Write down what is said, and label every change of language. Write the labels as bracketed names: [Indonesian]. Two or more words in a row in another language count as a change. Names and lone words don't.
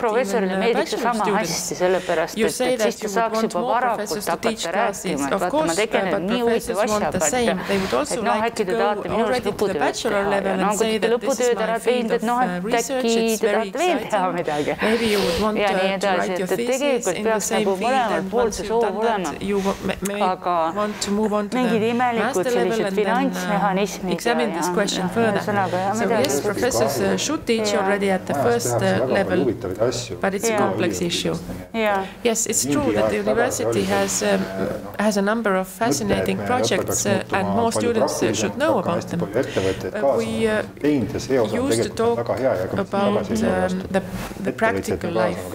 [Estonian] Professorile meediks see sama hästi, sellepärast, et siis ta saaks juba varakult hakata rääkima, et vaata, ma tegelen nii huvitav asjaga, et äkki te tahate minust lõputööd teha. Kui te lõputööd ära teinud, et äkki te tahate veel teha midagi. Ja nii edasi, et tegelikult peaks nagu mõlemal poolt see soov olema. Aga mingid imelikud sellised finantsmehhanismid [English] So yes, professors should teach already at the first level, but it's a complex issue. Yes, it's true that the university has a number of fascinating projects and more students should know about them. We used to talk about the practical life.